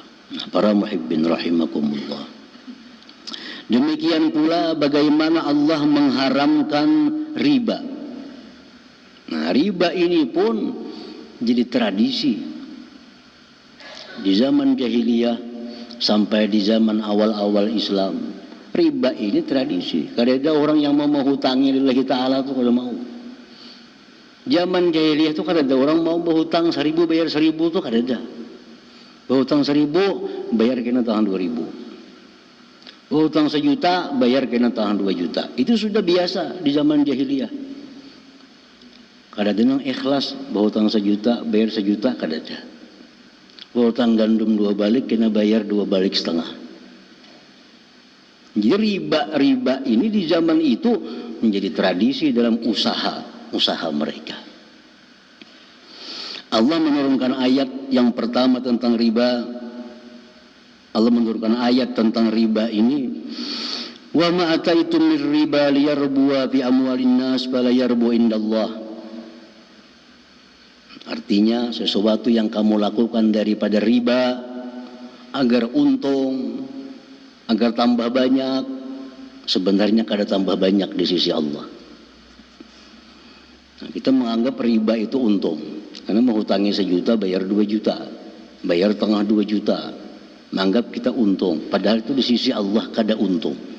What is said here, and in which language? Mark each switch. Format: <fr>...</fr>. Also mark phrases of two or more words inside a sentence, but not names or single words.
<id>Nah, para</id> <ar>محبين رحمكم الله,</ar> <id>demikian pula bagaimana Allah mengharamkan riba. Nah, riba ini pun jadi tradisi di zaman jahiliyah sampai di zaman awal-awal Islam. Riba ini tradisi.</id> <bjn>Kada ada orang yang mau hutangi</bjn> <ar>لله تعالى</ar> <bjn>itu kada mau. Zaman jahiliyah itu kada ada orang mau berhutang 1.000 bayar 1.000 itu kada ada. Berhutang 1.000 bayar kena tahan 2.000. Berhutang 1 juta bayar kena tahan 2 juta.</bjn> <id>Itu sudah biasa di zaman jahiliyah.</id> <bjn>Kada ada yang ikhlas berhutang 1 juta bayar 1 juta, kada ada. Berhutang gandum 2 balik kena bayar 2 balik setengah.</bjn> <id>Jadi riba ini di zaman itu menjadi tradisi dalam usaha mereka. Allah menurunkan ayat yang pertama tentang riba. Allah menurunkan ayat tentang riba ini,</id> <ar>وما آتيتم من ربا ليربو في أموال الناس فلا يربو عند الله.</ar> <id>Artinya sesuatu yang kamu lakukan daripada riba agar untung, agar tambah banyak, sebenarnya kada tambah banyak di sisi Allah. Nah, kita menganggap riba itu untung, karena menghutangi 1 juta bayar 2 juta, bayar tengah 2 juta, menganggap kita untung, padahal itu di sisi Allah kada untung.</id>